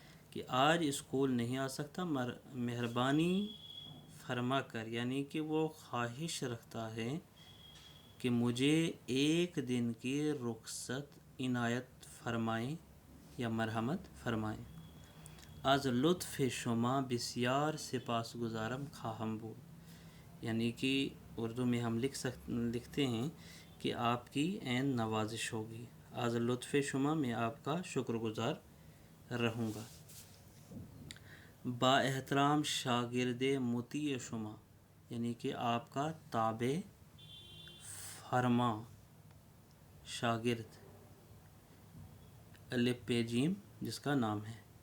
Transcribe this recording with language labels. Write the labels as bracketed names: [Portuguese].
[Urdu] کہ آج اسکول نہیں آ سکتا، مہربانی فرما کر، یعنی کہ وہ خواہش رکھتا ہے کہ مجھے ایک دن کی رخصت عنایت فرمائیں یا مرحمت فرمائیں. [Persian] از لطف شما بسیار سپاس گزارم خواہم بود. [Urdu] یعنی کہ اردو میں ہم لکھتے ہیں کہ آپ کی عین نوازش ہوگی. [Persian] از لطف شما، [Urdu] میں آپ کا شکر گزار رہوں گا. [Persian] با احترام شاگرد مطیع شما، [Urdu] یعنی کہ آپ کا تابع فرما شاگرد الف پہ جیم جس کا نام ہے.